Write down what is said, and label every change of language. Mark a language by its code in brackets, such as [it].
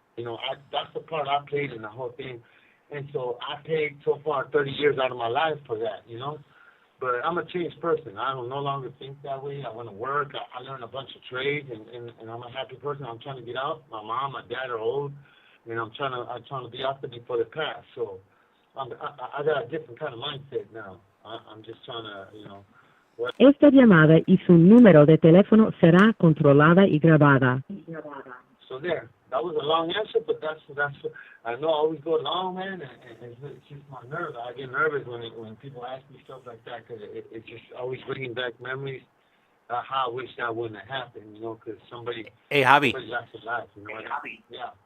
[en] That's the part I played in the whole thing. And so I paid so far 30 years out of my life for that, But I'm a changed person. I don't no longer think that way. I want to work. I learned a bunch of trades, and I'm a happy person. I'm trying to get out. My mom, my dad are old, and I'm trying to be out there before they pass. So I got a different kind of mindset now. I'm just trying to, [es] Esta llamada y su número de teléfono será controlada y grabada. [en] So there. That was a long answer, but that's. I know I always go long, man, and it's just my nerves. I get nervous when people ask me stuff like that because it's just always bringing back memories. How I wish that wouldn't have happened, because somebody. Hey, Javi. Somebody lost their life, Yeah.